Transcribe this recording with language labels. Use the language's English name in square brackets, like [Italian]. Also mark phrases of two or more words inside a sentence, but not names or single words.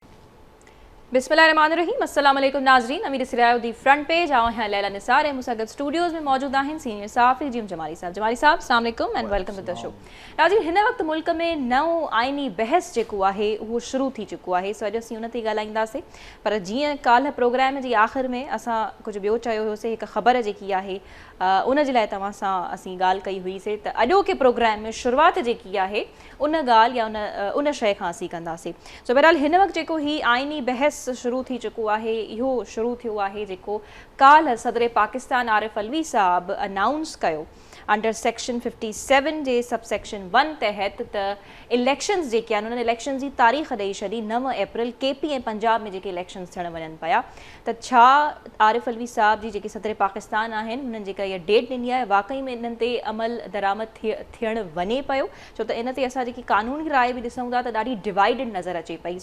[Arabic] بسم الله الرحمن الرحيم. السلام عليڪم [Sindhi] ناظرين، امين ڏسي رهيا آهيو دي فرنٽ پيج. آئون آهيان ليلا نثار ۽ مون سان گڏ اسٽوڊيوز ۾ موجود آهن سينيئر صحافي جيوم جمالي صاحب. جمالي صاحب، [Arabic] السلام عليڪم [English] and welcome to the show. [Sindhi] ناظرين، هن وقت ملڪ ۾ نئون آئيني بحث جيڪو آهي، اهو شروع ٿي چڪو آهي، سو اڄ اسين ان تي ڳالهائينداسين. پر جيئن ڪالهه پروگرام جي آخر ۾ اسان ڪجهه ٻيو چيو هيوسين، هڪ خبر جيڪي آهي، ا، ان جي لاءِ توهان سان اسين ڳالهه ڪئي هئي سي ته اڄوڪي پروگرام ۾ شروعات جيڪي آهي، ان ڳالهه يا ان، ا، ان شيءِ کان اسين ڪنداسين. سو بهرحال، هن وقت جيڪو هي آئيني بحث شروع ٿي چڪو آهي، اهو شروع ٿيو آهي جيڪو ڪالهه صدر پاڪستان عارف الوي صاحب انائونس ڪيو. [English] Under section fifty-seven [Sindhi] جي [English] subsection one [Sindhi] تحت ته اليڪشنز جيڪي آهن، انهن اليڪشن جي تاريخ ڏيئي ڇڏي، نو اپريل ڪي پي ۽ پنجاب ۾ جيڪي اليڪشنز ٿيڻ وڃن پيا، ته ڇا عارف الوي صاحب جي جيڪي صدر پاڪستان آهن، هنن جيڪا اها ڊيٽ ڏني آهي، واقعي ۾ انهن تي عمل درآمد ٿي، ٿيڻ وڃي پيو؟ ڇو ته ان تي اسان جيڪي قانوني راءِ به ڏسون ٿا، ته ڏاڍي ڊوائيڊيڊ نظر اچي پئي.